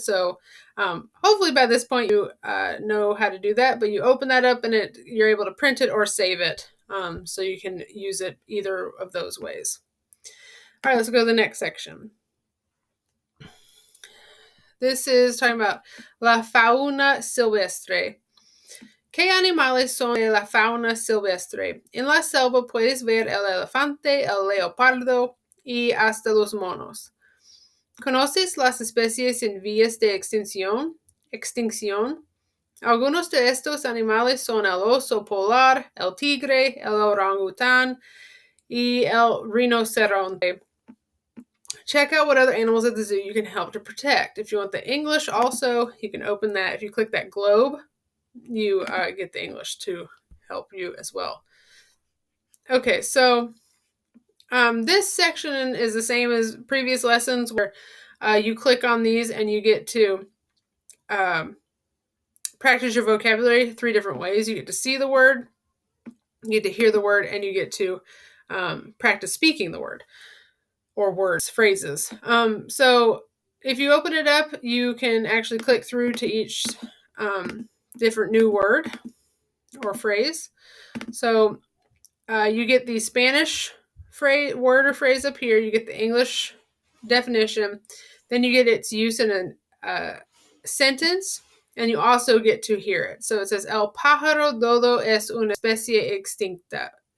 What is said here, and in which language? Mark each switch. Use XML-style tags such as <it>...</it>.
<en>So hopefully by this point you know how to do that. But you open that up and you're able to print it or save it, so you can use it either of those ways. All right, let's go to the next section. This is talking about la fauna silvestre.</en> <es>¿Qué animales son de la fauna silvestre? En la selva puedes ver el elefante, el leopardo y hasta los monos. ¿Conoces las especies en vías de extinción? Algunos de estos animales son el oso polar, el tigre, el orangután y el rinoceronte.</es> <en>Check out what other animals at the zoo you can help to protect. If you want the English also, you can open that. If you click that globe, you get the English to help you as well. Okay, so this section is the same as previous lessons where you click on these and you get to practice your vocabulary 3 different ways. You get to see the word, you get to hear the word, and you get to practice speaking the word or words, phrases. So if you open it up, you can actually click through to each different new word or phrase. So you get the Spanish word or phrase up here. You get the English definition. Then you get its use in a sentence, and you also get to hear it. So it says,</en> <es>El pájaro dodo es una especie extinta.</es>